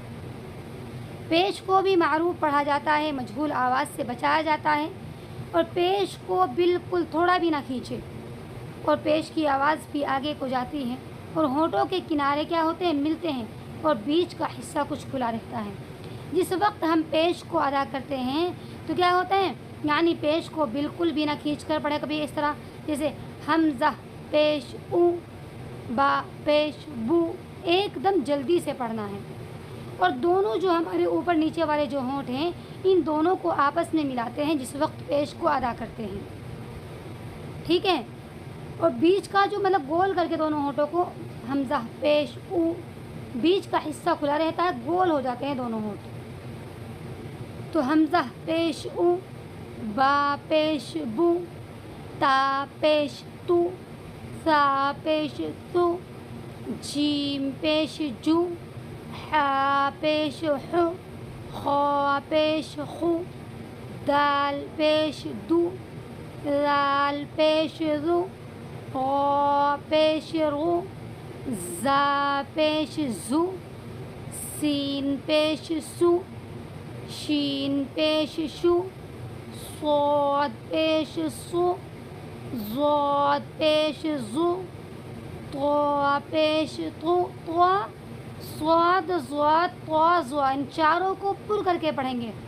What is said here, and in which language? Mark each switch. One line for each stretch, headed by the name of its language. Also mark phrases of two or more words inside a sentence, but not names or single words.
Urdu: پیش کو بھی معروف پڑھا جاتا ہے، مجہول آواز سے بچایا جاتا ہے، اور پیش کو بالکل تھوڑا بھی نہ کھینچے، اور پیش کی آواز بھی آگے کو جاتی ہے، اور ہونٹوں کے کنارے کیا ہوتے ہیں؟ ملتے ہیں، اور بیچ کا حصہ کچھ کھلا رہتا ہے۔ جس وقت ہم پیش کو ادا کرتے ہیں تو کیا ہوتا ہے؟ یعنی پیش کو بالکل بھی نہ کھینچ کر پڑھے، کبھی اس طرح جیسے حمزہ پیش او، با پیش بو، ایک دم جلدی سے پڑھنا ہے، اور دونوں جو ہمارے اوپر نیچے والے جو ہونٹ ہیں ان دونوں کو آپس میں ملاتے ہیں جس وقت پیش کو ادا کرتے ہیں، ٹھیک ہے؟ اور بیچ کا جو مطلب گول کر کے دونوں ہونٹوں کو حمزہ پیش او، بیچ کا حصہ کھلا رہتا ہے، گول ہو جاتے ہیں دونوں ہونٹ۔ تو حمزہ پیش او، با پیش بو، تا پیش تو، سا پیش تو، جیم پیش جو، حا پیش حو، خا پیش خو، دال پیش دو، رال پیش رو، غا پیش رو، زا پیش زو، سین پیش سو، شین پیش شو، صاد پیش سو، ضاد پیش زو، طا پیش تو، طا، صاد ضاد طا ضا، ان چاروں کو پر کر کے پڑھیں گے۔